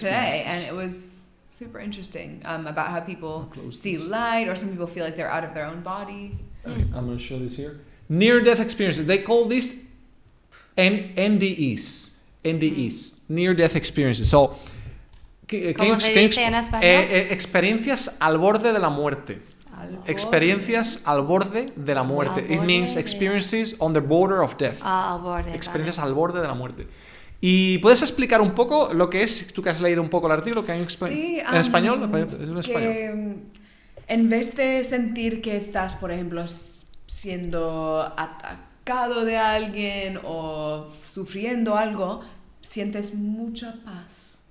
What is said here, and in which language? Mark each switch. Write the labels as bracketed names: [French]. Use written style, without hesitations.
[English] today, and it was super interesting about how people see light, or some people feel like they're out of their own body. I'm going to show this here. Near-death experiences. They call this NDEs. Near-death experiences. So, [Spanish] ¿Cómo se dice en español? Experiencias al borde de la muerte. Experiencias al borde de la muerte. [English] It means experiences on the border of death. [Spanish] Al borde. Experiencias al borde de la muerte. ¿Y puedes explicar un poco lo que es, tú que has leído un poco el artículo, que hay en español? Es en español. Que en vez de sentir que estás, por ejemplo, siendo atacado de alguien o sufriendo algo, sientes mucha paz.